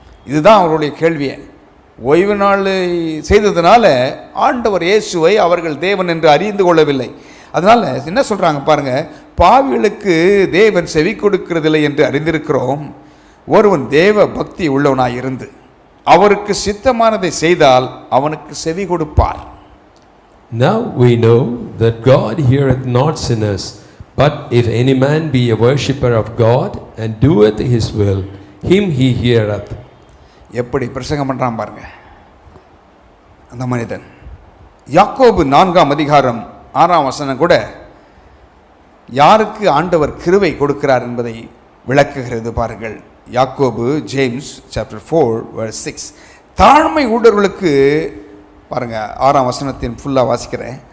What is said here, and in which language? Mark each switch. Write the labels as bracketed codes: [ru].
[ta] இதுதான் அவருடைய கேள்வியை. ஓய்வு நாள் செய்ததுனால ஆண்டவர் இயேசுவை அவர்கள் தேவன் என்று அறிந்து கொள்ளவில்லை. அதனால் என்ன சொல்கிறாங்க பாருங்கள், பாவிகளுக்கு தேவன் செவி கொடுக்கிறதில்லை என்று அறிந்திருக்கிறோம். ஒருவன் தேவ பக்தி உள்ளவனாய் இருந்து அவருக்கு சித்தமானதை செய்தால் அவனுக்கு செவி கொடுப்பார். [en] Now we know that God heareth not sinners, but if any man be a worshipper of God and doeth his will, him he heareth. [ta] எப்படி பிரசங்கம் பண்றான் பாருங்க அந்த மனிதன். யாக்கோபு 4ஆம் அதிகாரம் 6ஆம் வசனம் கூட யாருக்கு ஆண்டவர் கிருபை கொடுக்கிறார் என்பதை விளக்குகிறது பாருங்கள். யாக்கோபு ஜேம்ஸ் சாப்டர் 4:6 தாழ்மை உள்ளவர்களுக்கு பாருங்க 6ஆம் வசனத்தின் ஃபுல்லாக வாசிக்கிறேன்.